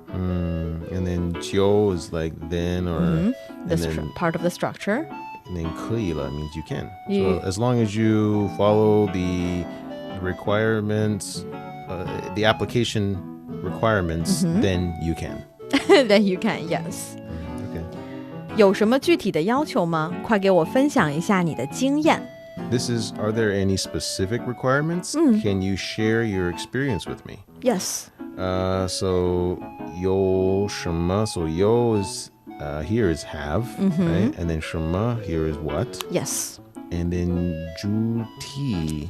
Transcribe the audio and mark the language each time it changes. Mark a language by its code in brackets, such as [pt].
[en] And then 就 is like then or This and then, part of the structure. and then 可以了 means you can. You- So as long as you follow the requirements, the application requirements, then you can. Then you can, yes. Okay. [zh] 有什么具体的要求吗？快给我分享一下你的经验。 [en] This is, are there any specific requirements? Can you share your experience with me? Yes. So 有什么? So 有 is here is have, right? And then 什么 here is what? Yes. And then 具体.